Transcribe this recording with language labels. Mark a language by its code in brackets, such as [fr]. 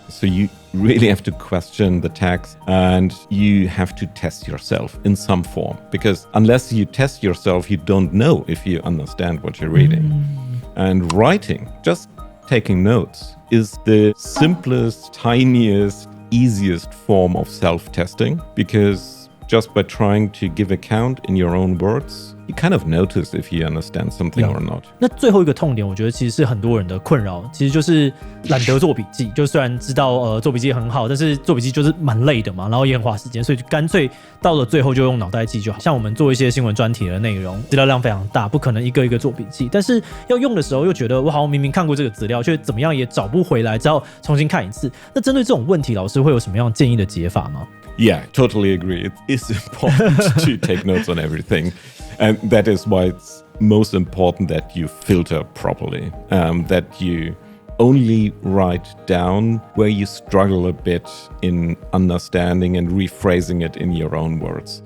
[en] So you really have to question the text, and you have to test yourself in some form, because unless you test yourself, you don't know if you understand what you're reading. And writing, just taking notes, is the simplest, tiniest, easiest form of self-testing, because just by trying to give account in your own words, you kind of notice if you understand something or not. [zh] 那最后一个痛点，我觉得其实是很多人的困扰，其实就是懒得做笔记。就虽然知道做笔记很好，但是做笔记就是蛮累的嘛，然后也很花时间，所以就干脆到了最后就用脑袋记就好。像我们做一些新闻专题的内容，资料量非常大，不可能一个一个做笔记。但是要用的时候又觉得我好像明明看过这个资料，却怎么样也找不回来，只好重新看一次。那针对这种问题，老师会有什么样建议的解法吗？ [en] Yeah, totally agree. It is important to take notes on everything. And that is why it's most important that you filter properly, that you only write down where you struggle a bit in understanding and rephrasing it in your own words.